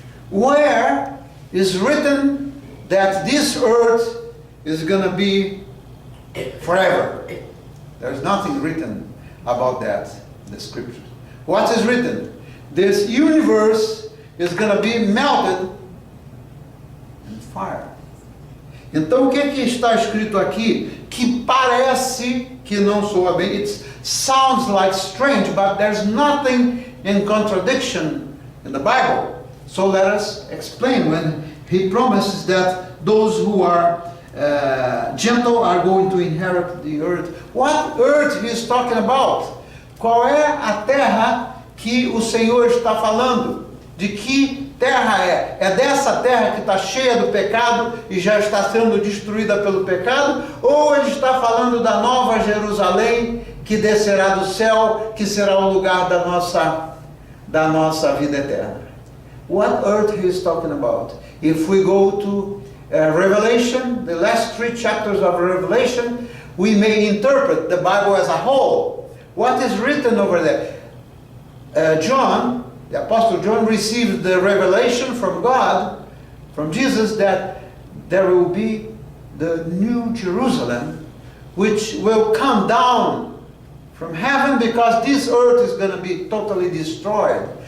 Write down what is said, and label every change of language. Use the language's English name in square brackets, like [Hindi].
[English] Where is written that this earth is going to be forever? There's nothing written about that in the scriptures. What is written? This universe is going to be melted in fire. [Portuguese] Então o que está escrito aqui que parece que não soa bem? [English] It sounds like strange, but there's nothing in contradiction in the Bible. So let us explain. When he promises that those who are gentle are going to inherit the earth. What earth he is talking about? [Portuguese] Qual é a terra que o Senhor está falando? De que terra é? É dessa terra que está cheia do pecado e já está sendo destruída pelo pecado? Ou ele está falando da nova Jerusalém que descerá do céu, que será o lugar da nossa vida eterna? [English] What earth he is talking about? If we go to Revelation, the last 3 chapters of Revelation, we may interpret the Bible as a whole. What is written over there? John, the Apostle John, received the revelation from God, from Jesus, that there will be the new Jerusalem, which will come down from heaven, because this earth is going to be totally destroyed.